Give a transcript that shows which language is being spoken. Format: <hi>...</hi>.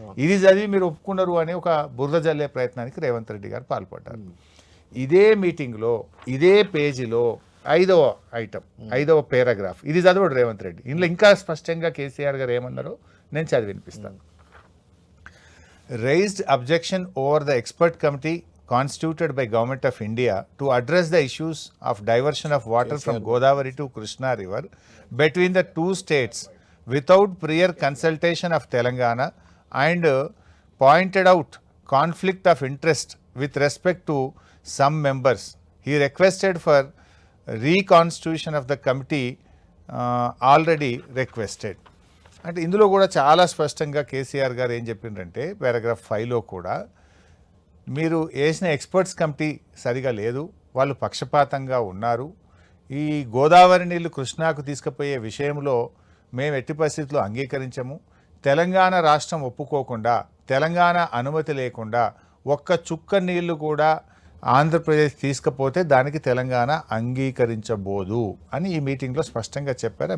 <te>ఇది చదివి మీరు ఒప్పుకున్నారు అనే ఒక బురద జల్లే ప్రయత్నానికి రేవంత్ రెడ్డి గారు పాల్పడ్డారు. ఇదే మీటింగ్లో ఇదే పేజీలో 5వ ఐటమ్ 5వ పారాగ్రాఫ్ ఇది చదవడు రేవంత్ రెడ్డి. ఇందులో ఇంకా స్పష్టంగా కేసీఆర్ గారు ఏమన్నారో నేను చదివి వినిపిస్తాను.</te> <en>Raised objection over the expert committee constituted by Government of India to address the issues of diversion of water from Godavari to Krishna River between the two states without prior consultation of Telangana and pointed out conflict of interest with respect to some members. He requested for reconstitution of the committee already requested.</en> <te>అంటే ఇందులో కూడా చాలా స్పష్టంగా కేసీఆర్ గారు ఏం చెప్పిండ్రంటే paragraph 5లో కూడా మీరు వేసిన ఎక్స్పర్ట్స్ కమిటీ సరిగా లేదు, వాళ్ళు పక్షపాతంగా ఉన్నారు, ఈ గోదావరి నీళ్లు కృష్ణాకు తీసుకుపోయే విషయంలో మేము ఎట్టి పరిస్థితుల్లో అంగీకరించము, తెలంగాణ రాష్ట్రం ఒప్పుకోకుండా తెలంగాణ అనుమతి లేకుండా ఒక్క చుక్క నీళ్లు కూడా ఆంధ్రప్రదేశ్ తీసుకపోతే దానికి తెలంగాణ అంగీకరించబోదు అని ఈ మీటింగ్లో స్పష్టంగా చెప్పారు.</te>